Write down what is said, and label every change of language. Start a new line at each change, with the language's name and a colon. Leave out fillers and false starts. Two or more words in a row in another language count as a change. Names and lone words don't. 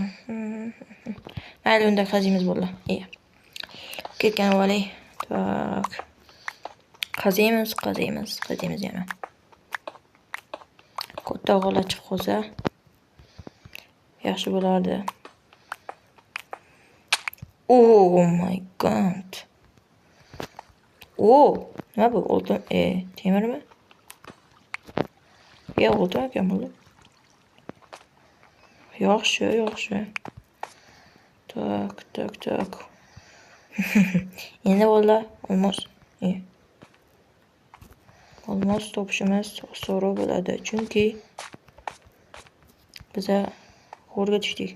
Uzbek: Mayli, unda qaziymiz bo'ldi. Ketgan o'g'li. Tak. Qaziymiz yana. Katta g'ola chiqib qolsa yaxshi bo'lardi.
English: Oh my god.
Uzbek: Nima bu? Oltin, temirmi? Oltin ekan bu. Yaxshi. Tak. Endi bo'ldi, olmos topishimiz osonroq bo'ladi, chunki biz g'orga tushdik.